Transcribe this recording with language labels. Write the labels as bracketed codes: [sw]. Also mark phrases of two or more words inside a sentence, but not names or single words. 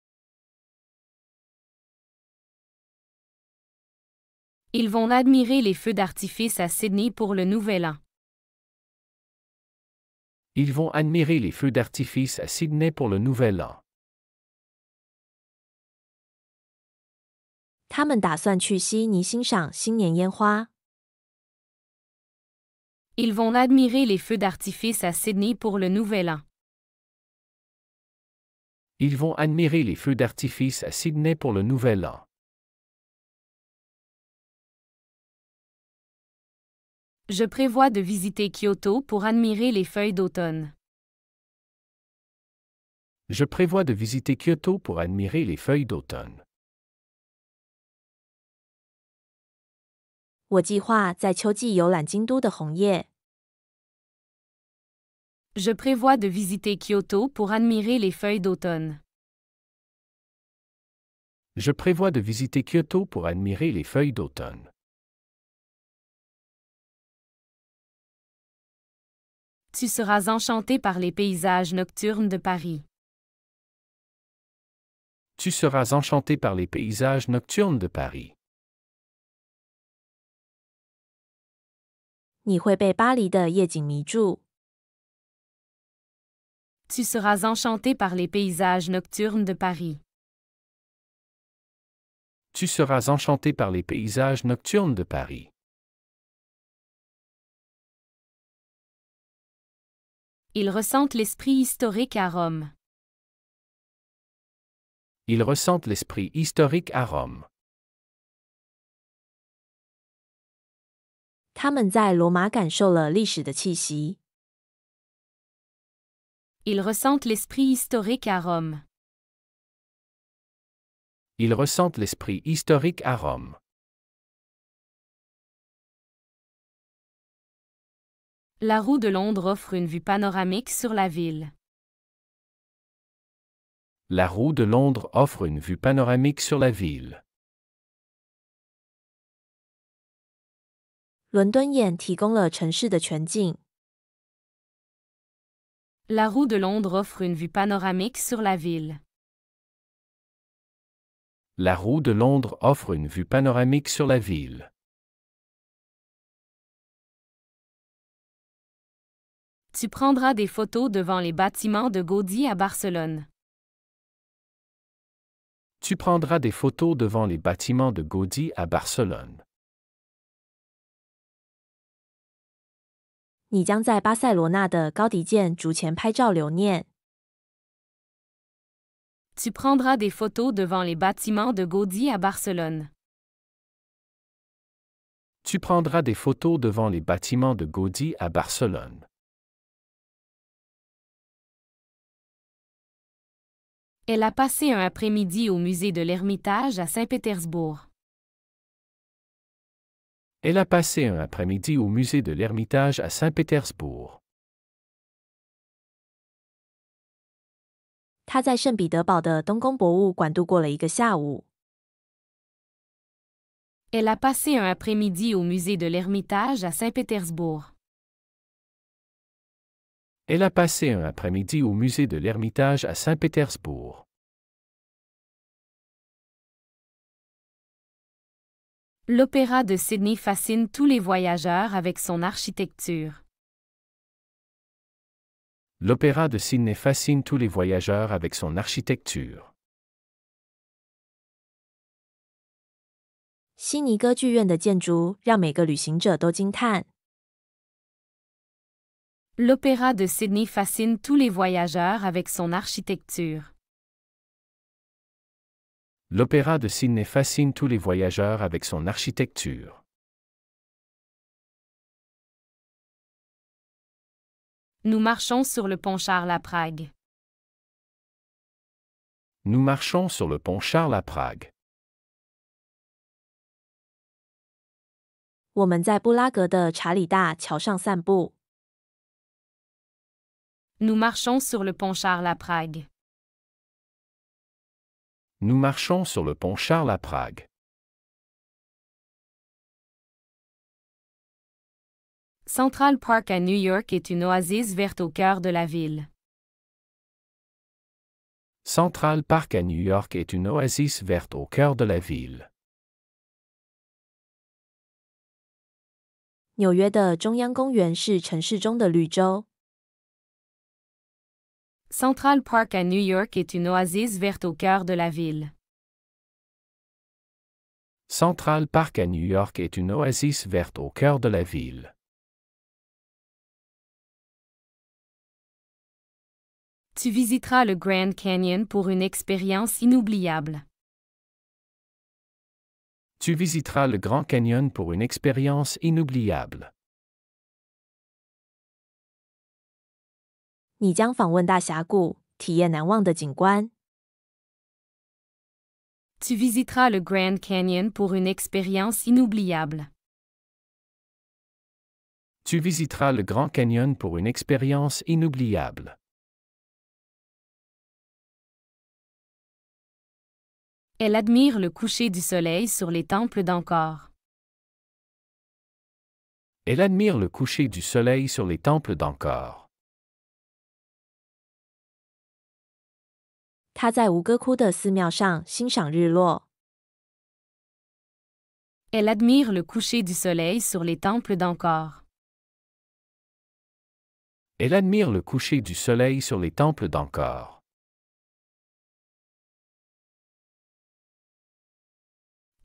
[fr] Ils vont admirer les feux d'artifice à Sydney pour le Nouvel An. Ils vont admirer les feux d'artifice à Sydney pour le Nouvel An. [zh] 他们打算去悉尼欣赏新年烟花。 [fr] Ils vont admirer les feux d'artifice à Sydney pour le Nouvel An. Ils vont admirer les feux d'artifice à Sydney pour le Nouvel An. Je prévois de visiter Kyoto pour admirer les feuilles d'automne. Je prévois de visiter Kyoto pour admirer les feuilles d'automne. [zh] 我计划在秋季游览京都的红叶。 [fr] Je prévois de visiter Kyoto pour admirer les feuilles d'automne. Je prévois de visiter Kyoto pour admirer les feuilles d'automne. Tu seras enchanté par les paysages nocturnes de Paris. Tu seras enchanté par les paysages nocturnes de Paris. [zh] 你会被巴黎的夜景迷住。 [fr] Tu seras enchanté par les paysages nocturnes de Paris. Tu seras enchanté par les paysages nocturnes de Paris. Ils ressentent l'esprit historique à Rome. Ils ressentent l'esprit historique à Rome. [zh] 他们在罗马感受了历史的气息。 [fr] Ils ressentent l'esprit historique à Rome. Ils ressentent l'esprit historique à Rome. La roue de Londres offre une vue panoramique sur la ville. La roue de Londres offre une vue panoramique sur la ville. [zh] 伦敦眼提供了城市的全景。 [fr] La roue de Londres offre une vue panoramique sur la ville. La roue de Londres offre une vue panoramique sur la ville. Tu prendras des photos devant les bâtiments de Gaudí à Barcelone. Tu prendras des photos devant les bâtiments de Gaudí à Barcelone. [zh] 你将在巴塞罗那的高迪建筑前拍照留念。 [fr] Tu prendras des photos devant les bâtiments de Gaudí à Barcelone. Tu prendras des photos devant les bâtiments de Gaudí à Barcelone. Elle a passé un après-midi au musée de l'Ermitage à Saint-Pétersbourg. Elle a passé un après-midi au musée de l'Ermitage à Saint-Pétersbourg. [zh] 他在圣彼得堡的东宫博物馆度过了一个下午。 [fr] Elle a passé un après-midi au musée de l'Ermitage à Saint-Pétersbourg. Elle a passé un après-midi au musée de l'Ermitage à Saint-Pétersbourg. L'opéra de Sydney fascine tous les voyageurs avec son architecture. L'opéra de Sydney fascine tous les voyageurs avec son architecture. [zh] 悉尼歌剧院的建筑让每个旅行者都惊叹。 [fr] L'opéra de Sydney fascine tous les voyageurs avec son architecture. L'opéra de Sydney fascine tous les voyageurs avec son architecture. Nous marchons sur le pont Charles à Prague. Nous marchons sur le pont Charles à Prague. [zh] 我们在布拉格的查理大桥上散步。 [fr] Nous marchons sur le pont Charles à Prague. Nous marchons sur le pont Charles à Prague. Central Park à New York est une oasis verte au cœur de la ville. Central Park à New York est une oasis verte au cœur de la ville. [zh] 纽约的中央公园是城市中的绿洲。 [fr] Central Park à New York est une oasis verte au cœur de la ville. Central Park à New York est une oasis verte au cœur de la ville. Tu visiteras le Grand Canyon pour une expérience inoubliable. Tu visiteras le Grand Canyon pour une expérience inoubliable. [zh] 你将访问大峡谷，体验难忘的景观。 [fr] Tu visiteras le Grand Canyon pour une expérience inoubliable. Tu visiteras le Grand Canyon pour une expérience inoubliable. Elle admire le coucher du soleil sur les temples d'Angkor. Elle admire le coucher du soleil sur les temples d'Angkor. [zh] 他在吴哥窟的寺庙上欣赏日落。 [fr] Elle admire le coucher du soleil sur les temples d'Angkor. Elle admire le coucher du soleil sur les temples d'Angkor.